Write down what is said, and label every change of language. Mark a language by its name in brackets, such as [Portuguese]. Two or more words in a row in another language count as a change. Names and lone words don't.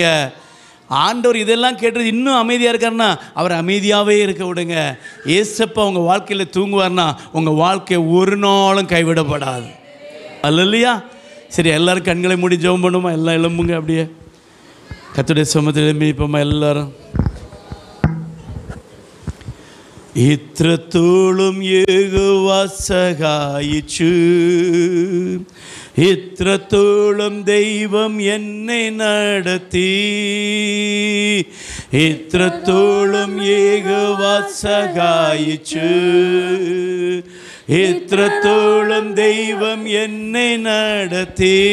[Tamil] ஆண்டவர் இதெல்லாம் கேட்டு இன்னும் அமைதியாக இருக்காருன்னா அவர் அமைதியாகவே இருக்க விடுங்க. ஏசப்பா உங்கள் வாழ்க்கையில் தூங்குவார்னா உங்கள் வாழ்க்கை ஒரு நாளும் கைவிடப்படாது. அல்லையா? சரி, எல்லோரும் கண்களை மூடி ஜெபம் பண்ணுமா? எல்லாம் எழும்புங்க. அப்படியே கர்த்தருடைய சமூகத்தில் எழும்பி இப்போமா எல்லாரும். [Malayalam] ഇത്രത്തോളം യഹോവ സഹായിച്ചു, ഇത്രത്തോളം ദൈവം എന്നെ നടത്തി, ഇത്രത്തോളം യഹോവ സഹായിച്ചു, ഇത്രത്തോളം ദൈവം എന്നെ നടത്തി.